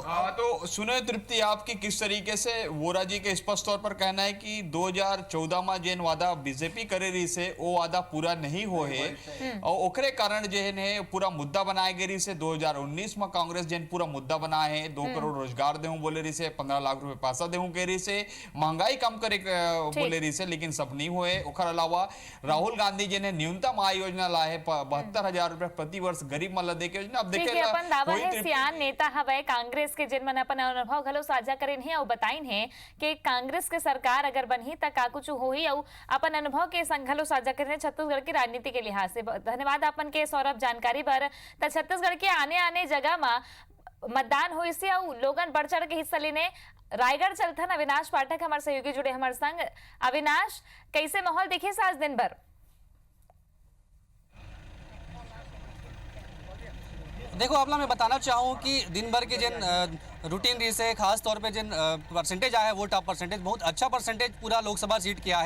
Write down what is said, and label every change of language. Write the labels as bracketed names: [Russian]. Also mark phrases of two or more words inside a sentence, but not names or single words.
[Chhattisgarhi] तो सुने तृप्ति आपकी किस तरीके से वोरा जी के स्पष्ट तौर पर कहना है कि 2014 में जेन वादा बीजेपी करे रही से वो वादा पूरा नहीं हो है और ओकरे कारण जेन है पूरा मुद्दा बनाए गए रही से 2019 में कांग्रेस जेन पूरा मुद्दा बनाए है 2 करोड़ रोजगार देहूं बोले रही से, 15 लाख रुपए पैसा देहूं कह रही से, महंगाई कम करे बोले रही से, लेकिन सब नहीं हुए। ओकर अलावा राहुल गांधी जी ने न्यूनतम आय योजना लाए है 72,000 रुपए प्रति वर्ष गरीब मन ला दे के योजना। अब ठीक है, अपन दावा है सियान नेता हवे कांग्रेस के जिनमन अपन अनुभव घलो साझा करेन है और बताइन है कि कांग्रेस के सरकार अगर बनही त का कुछ होही और अपन अनुभव के संग घलो साझा करेन छत्तीसगढ़ की राजनीति के लिहाज से। धन्यवाद अपन के सौरभ जानकारी पर। त छत्तीसगढ़ के आने जाने जगह में मतदान हुई से और लोगन बढ़ चढ़ के हिस्सा लेने रायगढ़ चलथन अविनाश पाठक हमारे सहयोगी जुड़े हमारे संग। अविनाश, कैसे माहौल दिखे आज दिन भर? देखो आपला मैं बताना चाहूँ कि दिन भर के जिन रूटीन रही से खास तौर पे जिन परसेंटेज आया है वो [English] top percentage [Chhattisgarhi] बहुत अच्छा परसेंटेज पूरा लोकसभा सीट किया है।